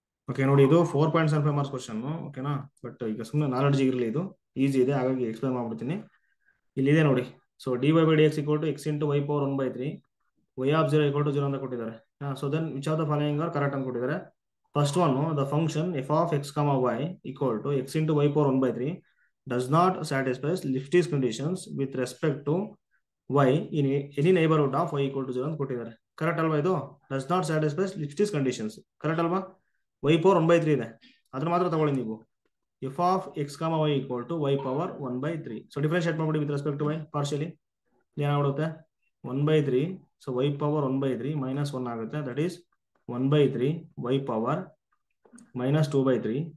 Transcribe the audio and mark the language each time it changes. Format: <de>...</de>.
<kn>Okay ನೋಡಿ, ಇದು 4.75 marks question. ಓಕೆನಾ? ಬಟ್ ಈಗ ಸುಮ್ಮನೆ ನಾಲೆಡ್ಜ್ ಇರಲಿ, ಇದು ಈಸಿ ಇದೆ, ಹಾಗಾಗಿ ಎಕ್ಸ್ಪ್ಲೈನ್ ಮಾಡ್ಬಿಡ್ತೀನಿ. ಇಲ್ಲಿದೆ ನೋಡಿ.</kn> <en>so dy by dx equal to x into y power 1/3, y of 0 equal to 0</en> <kn>ಅಂತ ಕೊಟ್ಟಿದ್ದಾರೆ.</kn> <en>so then which of the following are correct</en> <kn>ಅಂತ ಕೊಟ್ಟಿದ್ದಾರೆ.</kn> <en>first one, the function f of x, y equal to x into y power 1/3 does not satisfy Lipschitz conditions with respect to y in any neighborhood of y equal to 0</en> <kn>ಅಂತ ಕೊಟ್ಟಿದ್ದಾರೆ. Correct ಅಲ್ವಾ? ಇದು</kn> <en>does not satisfy Lipschitz conditions.</en> <kn>Correct ಅಲ್ವಾ? y power 1/3 ಇದೆ, ಅದನ್ನ ಮಾತ್ರ ತಗೊಳ್ಳಿ ನೀವು.</kn> <en>f of x, y equal to y power 1/3.</en> <kn>So differentiate ಮಾಡ್ಬಿಡಿ with respect to y partially. ಏನಾಗ್ಬಿಡುತ್ತೆ 1/3. So y power 1/3 minus 1 ಆಗುತ್ತೆ.</kn> <en>That is 1/3 y power minus 2/3.</en>